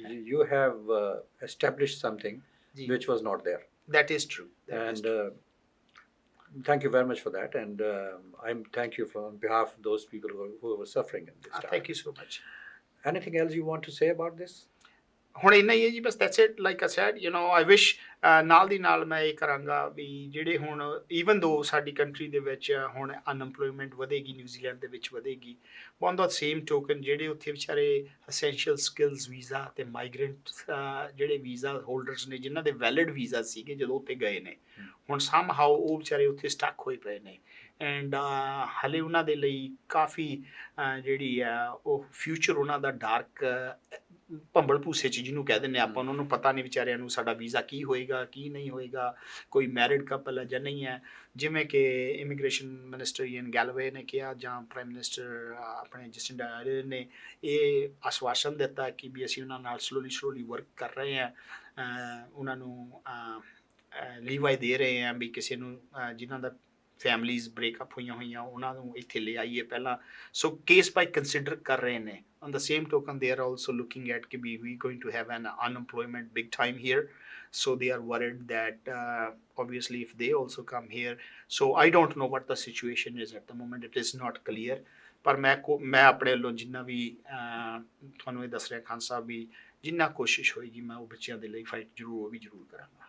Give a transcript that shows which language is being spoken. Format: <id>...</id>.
<en>you have established something</en> <pa>ਜੀ,</pa> <en>which was not there, that is true, that is and true. thank you very much for that, and I'm thank you on behalf of those people who were suffering in this time. Thank you so much. Anything else you want to say about this?</en> <pa>ਹੁਣ ਇੰਨਾ ਹੀ ਹੈ ਜੀ, ਬਸ</pa> <en>That's it. Like I said, you know, I wish</en> <pa>ਨਾਲ ਦੀ ਨਾਲ ਮੈਂ ਇਹ ਕਰਾਂਗਾ ਵੀ ਜਿਹੜੇ ਹੁਣ ਈਵਨ ਦੋ ਸਾਡੀ ਕੰਟਰੀ ਦੇ ਵਿੱਚ ਹੁਣ ਅਨਐਮਪਲੋਇਮੈਂਟ ਵਧੇਗੀ, ਨਿਊਜ਼ੀਲੈਂਡ ਦੇ ਵਿੱਚ ਵਧੇਗੀ,</pa> <en>on the same token</en> <pa>ਜਿਹੜੇ ਉੱਥੇ ਵਿਚਾਰੇ ਅਸੈਂਸ਼ੀਅਲ ਸਕਿੱਲਸ ਵੀਜ਼ਾ ਤੇ ਮਾਈਗ੍ਰੈਂਟ ਜਿਹੜੇ ਵੀਜ਼ਾ ਹੋਲਡਰਸ ਨੇ, ਜਿਨ੍ਹਾਂ ਦੇ ਵੈਲਿਡ ਵੀਜ਼ਾ ਸੀਗੇ ਜਦੋਂ ਉੱਥੇ ਗਏ ਨੇ, ਹੁਣ</pa> <en>somehow</en> <pa>ਉਹ ਵਿਚਾਰੇ ਉੱਥੇ ਸਟਕ ਹੋਏ ਪਏ ਨੇ, ਐਂਡ ਹਾਲੇ ਉਹਨਾਂ ਦੇ ਲਈ ਕਾਫੀ ਜਿਹੜੀ ਆ ਉਹ ਫਿਊਚਰ ਉਹਨਾਂ ਦਾ ਡਾਰਕ ਭੰਬਲ ਭੂਸੇ 'ਚ ਜਿਹਨੂੰ ਕਹਿ ਦਿੰਦੇ ਆਪਾਂ, ਉਹਨਾਂ ਨੂੰ ਪਤਾ ਨਹੀਂ ਵਿਚਾਰਿਆਂ ਨੂੰ ਸਾਡਾ ਵੀਜ਼ਾ ਕੀ ਹੋਏਗਾ ਕੀ ਨਹੀਂ ਹੋਏਗਾ, ਕੋਈ ਮੈਰਿਡ ਕਪਲ ਹੈ ਜਾਂ ਨਹੀਂ ਹੈ। ਜਿਵੇਂ ਕਿ ਇਮੀਗ੍ਰੇਸ਼ਨ ਮਿਨਿਸਟਰ ਈਅਨ ਗੈਲਵੇ ਨੇ ਕਿਹਾ, ਜਾਂ ਪ੍ਰਾਈਮ ਮਿਨਿਸਟਰ ਆਪਣੇ ਜਸਟਿਨ ਆਰਡਰਨ ਨੇ ਇਹ ਆਸ਼ਵਾਸਨ ਦਿੱਤਾ ਕਿ ਵੀ ਅਸੀਂ ਉਹਨਾਂ ਨਾਲ ਸਲੋਲੀ ਵਰਕ ਕਰ ਰਹੇ ਹਾਂ, ਉਹਨਾਂ ਨੂੰ ਲੀਵਾਈ ਦੇ ਰਹੇ ਹਾਂ ਵੀ ਕਿਸੇ ਨੂੰ ਜਿਨ੍ਹਾਂ ਦਾ ਫੈਮਲੀਜ਼ ਬ੍ਰੇਕਅਪ ਹੋਈਆਂ ਉਹਨਾਂ ਨੂੰ ਇੱਥੇ ਲੈ ਆਈਏ ਪਹਿਲਾਂ। ਸੋ ਕੇਸ ਬਾਈ ਕੰਸੀਡਰ ਕਰ ਰਹੇ ਨੇ।</pa> <en>On the same token, they are also looking at ਕਿ we going to have an unemployment big time here, so they are worried that obviously if they also come here, so I don't know what the situation is at the moment, it is not clear,</en> <pa>ਪਰ ਮੈਂ ਆਪਣੇ ਵੱਲੋਂ ਜਿੰਨਾ ਵੀ ਤੁਹਾਨੂੰ ਇਹ ਦੱਸ ਰਿਹਾ ਖਾਨ ਸਾਹਿਬ ਵੀ ਜਿੰਨਾ ਕੋਸ਼ਿਸ਼ ਹੋਏਗੀ ਮੈਂ ਉਹ ਬੱਚਿਆਂ ਦੇ ਲਈ ਫਾਈਟ ਜ਼ਰੂਰ ਕਰਾਂਗਾ।</pa>